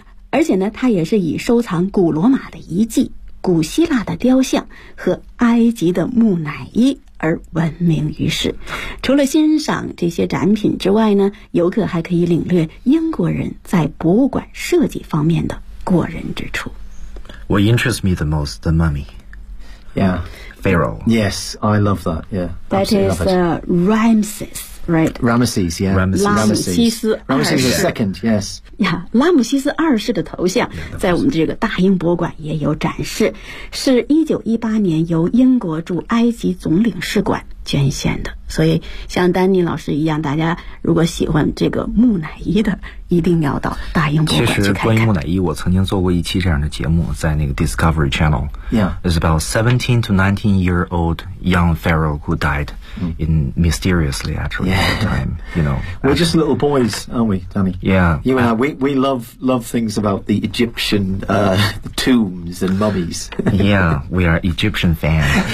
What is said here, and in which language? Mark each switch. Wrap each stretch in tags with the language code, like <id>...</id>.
<zh>而且呢它也是以收藏古罗马的遗迹、古希腊的雕像和埃及的木乃伊而闻名于世。除了欣赏这些展品之外呢，游客还可以领略英国人在博物馆设计方面的过人之处。</zh> <en>What interests me the most, the mummy. Yeah. Pharaoh. Yes, I love that. Yeah. That is Ramses. Right. Ramesses, yeah. Ramesses the second, yes.</en> <zh>Yeah, 拉姆西斯二世的头像在我们这个大英博物馆也有展示，是1918年由英国驻埃及总领事馆捐献的。所以像丹尼老师一样，大家如果喜欢这个木乃伊的，一定要到大英博物馆去看看。其实关于木乃伊，我曾经做过一期这样的节目，在那个 Discovery Channel.</zh> <en>Yeah. It's about 17 to 19 year old young pharaoh who died in mysteriously actually at the time. You know, we're actually, just little boys, aren't we, Danny? Yeah. You and we love things about the Egyptian tombs and mummies. Yeah, we are Egyptian fans.</en>